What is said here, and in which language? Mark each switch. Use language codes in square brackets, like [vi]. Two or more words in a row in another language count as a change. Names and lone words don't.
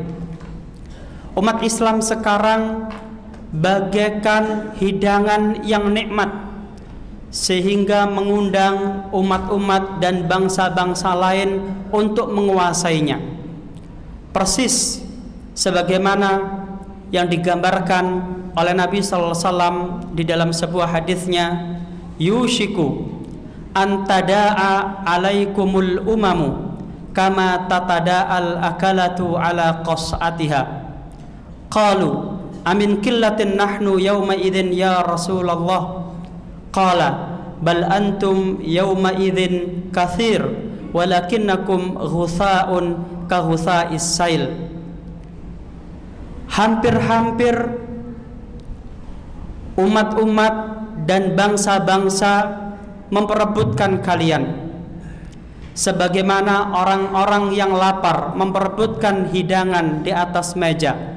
[id] Umat Islam sekarang bagaikan hidangan yang nikmat, sehingga mengundang umat-umat dan bangsa-bangsa lain untuk menguasainya. Persis sebagaimana yang digambarkan oleh Nabi [ar] صلى الله عليه وسلم [id] di dalam sebuah hadisnya, [ar] يوشك أن تداعى عليكم الأمم كما تداعى الأكلة على قصعتها. قالوا أمن قلة نحن يومئذ يا رسول الله. قال بل أنتم يومئذ كثير ولكنكم غثاء كغثاء السيل. [id] Hampir-hampir umat-umat dan bangsa-bangsa memperebutkan kalian, sebagaimana orang-orang yang lapar memperebutkan hidangan di atas meja.